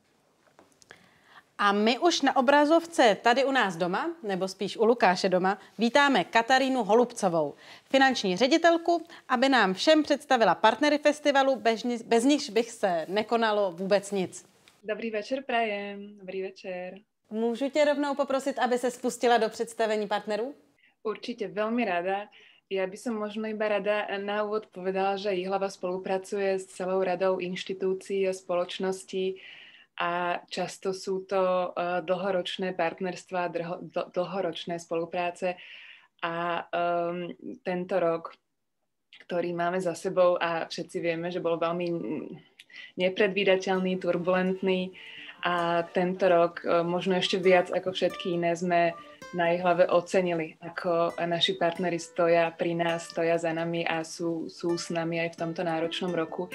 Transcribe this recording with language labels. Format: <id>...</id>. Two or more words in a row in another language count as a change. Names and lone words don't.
<cs>A my už na obrazovce tady u nás doma, nebo spíš u Lukáše doma, vítáme Katarínu Holubcovou, finanční ředitelku, aby nám všem představila partnery festivalu, bez nichž bych se nekonalo vůbec nic.</cs> <sk>Dobrý večer prajem, dobrý večer.</sk> <cs>Můžu tě rovnou poprosit, aby se spustila do představení partnerů?</cs> <sk>Určite, veľmi rada. Ja by som možno iba rada na úvod povedala, že Jihlava spolupracuje s celou radou inštitúcií a spoločností a často sú to dlhoročné partnerstvá, dlhoročné spolupráce a tento rok, ktorý máme za sebou a všetci vieme, že bol veľmi nepredvídateľný, turbulentný a tento rok možno ešte viac ako všetky iné sme na Jihlave ocenili, ako naši partneri stoja pri nás, stoja za nami a sú s nami aj v tomto náročnom roku.</sk>